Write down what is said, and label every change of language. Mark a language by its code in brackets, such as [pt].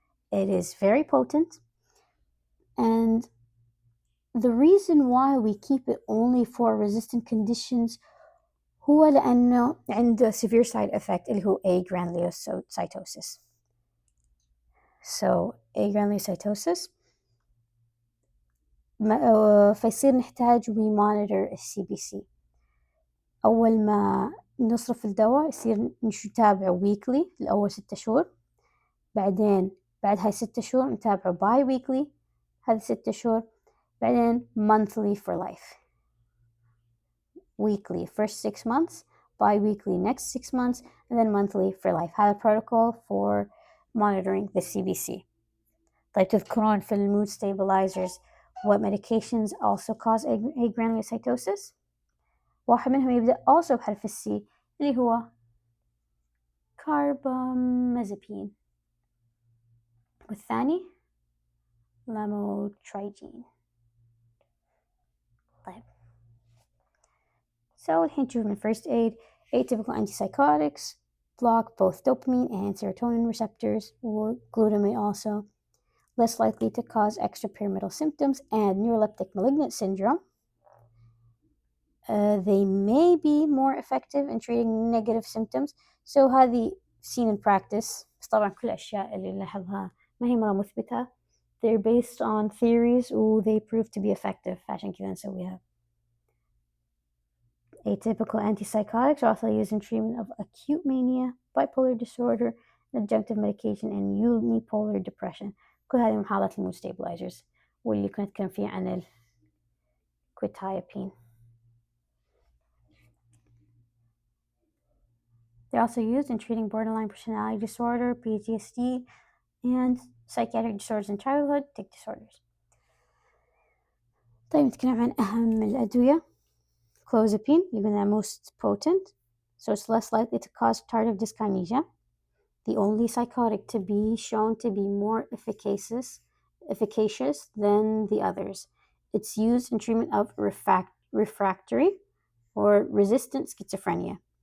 [en] It is very potent, and the reason why we keep it only for resistant conditions [ar] هو لأنه عنده [en] severe side effect [ar] اللي هو [en] agranulocytosis. So agranulocytosis [ar] فيصير نحتاج [en] we monitor الCBC. [ar] أول ما نصرف الدواء يصير نتابعه weekly لأول 6 شهور، بعدين بعد هاي 6 شهور نتابعه [en] bi weekly [ar] هذه 6 شهور، بعدين [en] monthly for life. Weekly first 6 months, bi-weekly next 6 months, and then monthly for life. [ar] هذا [en] protocol for monitoring the CBC. [ar] طيب تذكرون في mood stabilizers [en] what medications also cause agranulocytosis؟ [ar] واحد منهم يبدأ also بحرف السي اللي هو carbamazepine، والثاني lamotrigine. طيب so الحين نشوف من first aid. [en] Atypical antipsychotics block both dopamine and serotonin receptors, or glutamate also, less likely to cause extrapyramidal symptoms and neuroleptic malignant syndrome. They may be more effective in treating negative symptoms. So [ar] هذه [en] seen in practice. [ar] بس طبعا كل الأشياء اللي نلاحظها ما هي مرة مثبتة. [en] They're based on theories or they prove to be effective. [ar] عشان كذا نسويها. [en] Atypical antipsychotics are also used in treatment of acute mania, bipolar disorder, adjunctive medication, and unipolar depression. [ar] كل هذه من حالات المود stabilizers واللي كنت أتكلم فيها عن الquetiapine. [en] They're also used in treating borderline personality disorder, PTSD, and psychiatric disorders in childhood, tic disorders. [ar] طيب نتكلم عن أهم الأدوية. [en] Clozapine, even the most potent, so it's less likely to cause tardive dyskinesia. The only psychotic to be shown to be more efficacious than the others. It's used in treatment of refractory or resistant schizophrenia.